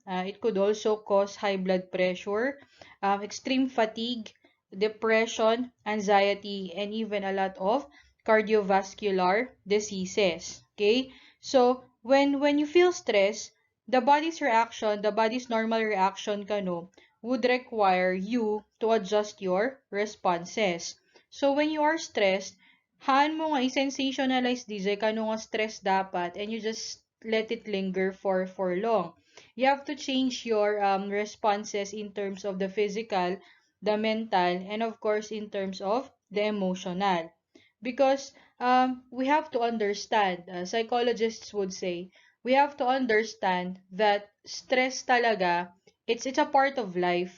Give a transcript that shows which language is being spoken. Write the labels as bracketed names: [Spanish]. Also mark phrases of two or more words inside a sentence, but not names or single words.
[English] It could also cause high blood pressure, extreme fatigue, depression, anxiety, and even a lot of cardiovascular diseases. Okay? So, when you feel stress, the body's normal reaction kano, would require you to adjust your responses. So, when you are stressed, [Iloko] haan mo nga i-sensationalize DJ kano nga stress dapat [English] and you just let it linger for long. You have to change your responses in terms of the physical, the mental, and of course in terms of the emotional. Because we have to understand, psychologists would say, we have to understand that stress talaga, it's a part of life.